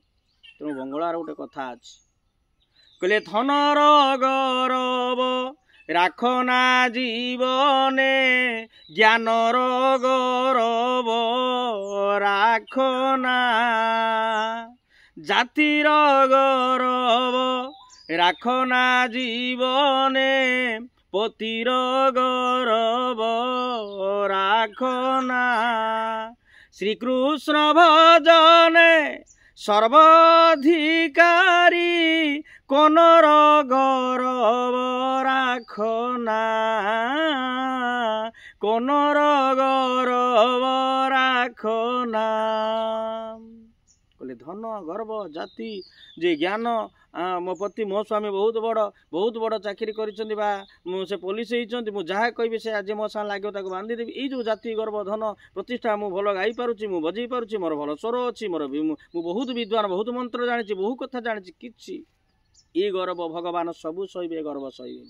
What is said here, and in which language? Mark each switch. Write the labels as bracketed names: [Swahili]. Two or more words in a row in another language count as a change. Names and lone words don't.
[Odia] ତେଣୁ ବଙ୍ଗଳାର ଗୋଟେ କଥା ଅଛି, କହିଲେ ଧନର ଗର୍ବ ରାଖ ନା ଜୀବନେ, ଜ୍ଞାନର ଗର୍ବ ରାଖ ନା, ଜାତିର ଗର୍ବ ରାଖ ନା ଜୀବନେ, ପତିର ଗର୍ବ ରାଖ ନା। ଶ୍ରୀକୃଷ୍ଣ ଭଜନେ ସର୍ବାଧିକାରୀ, କୋନର ଗରବ ରାଖ ନା, କୋନର ଗରବ ରାଖ ନା। କହିଲେ ଧନ ଗର୍ବ ଜାତି ଯେ ଜ୍ଞାନ, ମୋ ପତି ମୋ ସ୍ୱାମୀ ବହୁତ ବଡ଼ ଚାକିରି କରିଛନ୍ତି ବା ସେ ପୋଲିସ ହେଇଛନ୍ତି, ମୁଁ ଯାହା କହିବି ସେ ଆଜି ମୋ ସାଙ୍ଗେ ଲାଗିବ ତାକୁ ବାନ୍ଧିଦେବି। ଏଇ ଯେଉଁ ଜାତି ଗର୍ବ ଧନ ପ୍ରତିଷ୍ଠା, ମୁଁ ଭଲ ଗାଇପାରୁଛି, ମୁଁ ବଜେଇ ପାରୁଛି, ମୋର ଭଲ ସ୍ୱର ଅଛି, ମୁଁ ବହୁତ ବିଦ୍ୱାନ, ବହୁତ ମନ୍ତ୍ର ଜାଣିଛି, ବହୁ କଥା ଜାଣିଛି, କିଛି ଏ ଗର୍ବ ଭଗବାନ ସବୁ ସହିବେ, ଗର୍ବ ସହିବେନି।